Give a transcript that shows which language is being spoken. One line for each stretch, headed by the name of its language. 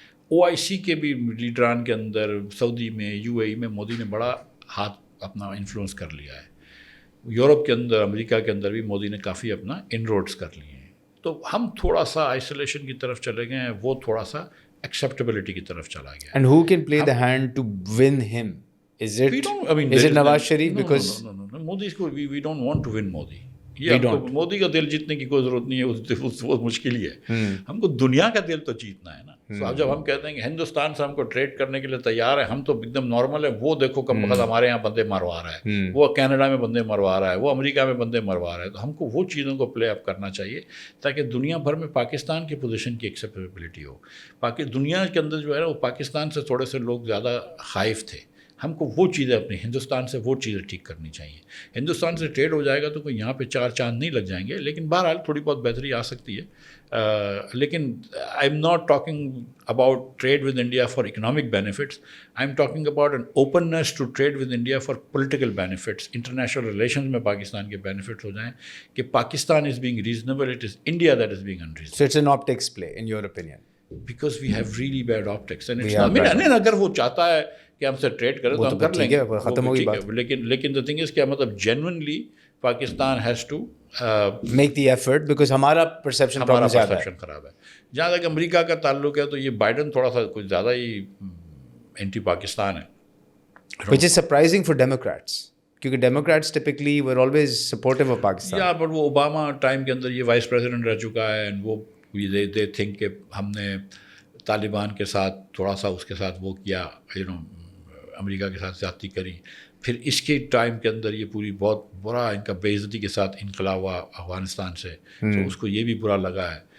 Urdu: OIC کے بھی لیڈران کے اندر, سعودی میں, UAE میں مودی نے بڑا ہاتھ اپنا انفلوئنس کر لیا ہے. یورپ کے اندر, امریکہ کے اندر بھی مودی نے کافی اپنا انروڈس کر لیے ہیں. تو ہم تھوڑا سا آئسولیشن کی طرف چلے گئے ہیں, وہ تھوڑا سا ایکسیپٹیبلٹی کی طرف چلا گیا.
English: And who can play the hand to win ہم؟ Is it Nawaz Sharif? Because no, Modi کو we don't want to win Modi.
Urdu: یہ مودی کا دل جیتنے کی کوئی ضرورت نہیں ہے, وہ مشکل ہی ہے. ہم کو دنیا کا دل تو جیتنا ہے نا. اب جب ہم کہتے ہیں کہ ہندوستان سے ہم کو ٹریڈ کرنے کے لیے تیار ہے, ہم تو ایک دم نارمل ہے, وہ دیکھو کم وقت ہمارے یہاں بندے مروا رہا ہے, وہ کینیڈا میں بندے مروا رہا ہے, وہ امریکہ میں بندے مروا رہا ہے, تو ہم کو وہ چیزوں کو پلے اپ کرنا چاہیے تاکہ دنیا بھر میں پاکستان کی پوزیشن کی ایکسیپٹیبلٹی ہو. دنیا کے اندر جو ہے نا وہ پاکستان سے تھوڑے سے لوگ زیادہ خائف تھے. ہم کو وہ چیزیں اپنے ہندوستان سے وہ چیزیں ٹھیک کرنی چاہیے. ہندوستان سے ٹریڈ ہو جائے گا تو کوئی یہاں پہ 4 چاند نہیں لگ جائیں گے, لیکن بہرحال تھوڑی بہت بہتری آ سکتی ہے.
English: لیکن I'm not talking about trade with India for economic benefits, I'm talking about an openness to trade with India for political benefits.
Urdu: International relations میں پاکستان کے بینیفٹس ہو جائیں کہ Pakistan
English: Is being reasonable, it is India that is being unreasonable. So it's an optics play in your opinion? Because we have really bad optics and it's not,
Urdu: اگر وہ چاہتا ہے کہ ہم سے ٹریڈ کریں تو ہم کر لیں گے, ختم ہوگی بات. لیکن
English: the thing is کہ مطلب genuinely Pakistan has to make the effort because ہمارا perception problem
Urdu: زیادہ ہے. خراب ہے. جہاں تک امریکہ کا تعلق ہے تو یہ بائیڈن تھوڑا سا کچھ زیادہ ہی اینٹی پاکستان ہے,
English: which is surprising for Democrats کیونکہ Democrats typically were always supportive of Pakistan. Yeah, but
Urdu: وہ اوباما ٹائم کے اندر یہ وائس پریزیڈنٹ رہ چکا ہے, and وہ they think کہ ہم نے طالبان کے ساتھ تھوڑا سا اس کے ساتھ وہ کیا, امریکہ کے ساتھ زیادتی کری. پھر اس کے ٹائم کے اندر یہ پوری بہت برا ان کا بے عزتی کے ساتھ انقلاب ہوا افغانستان سے, تو اس کو یہ بھی برا لگا ہے.